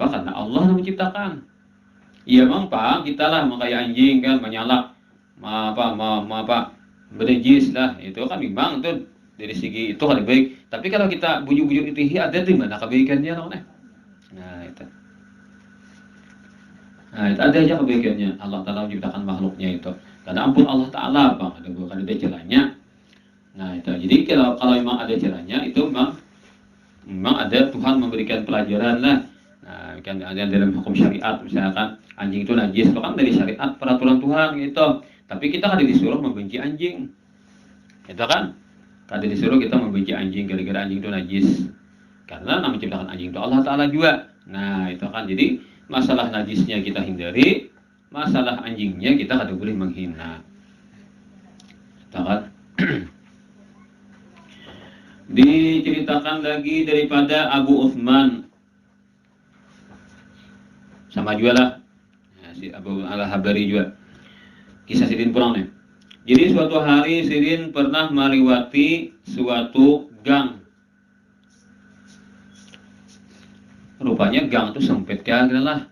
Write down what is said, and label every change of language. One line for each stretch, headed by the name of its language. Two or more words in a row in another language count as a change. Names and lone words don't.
Indonesian: Karena Allah yang menciptakan. Iya memang Pak, kita lah kayak anjing kan menyalak, bernajis lah. Itu kan memang itu dari segi itu kan baik. Tapi kalau kita bujur-bujur itu ada di mana kebaikannya loh nih. Nah itu ada aja kebaikannya. Allah Ta'ala menciptakan makhluknya itu. Karena ampun Allah Ta'ala Bang, bukan ada caranya. Nah itu. Jadi kalau memang ada caranya itu memang ada Tuhan memberikan pelajaran lah. Nah kan ada dalam hukum syariat misalkan anjing itu najis itu kan dari syariat peraturan Tuhan gitu. Tapi kita kan disuruh membenci anjing. Itu kan? Kada disuruh kita membenci anjing gara-gara anjing itu najis. Karena yang menciptakan anjing itu Allah Ta'ala juga. Nah itu kan jadi masalah najisnya kita hindari, masalah anjingnya kita kada boleh menghina. Itu kan? Diceritakan lagi daripada Abu Uthman sama juga lah si Abu Al-Habari juga kisah Sidin pulang nih. Jadi suatu hari Sidin pernah melewati suatu gang. Rupanya gang itu sempit ya lah.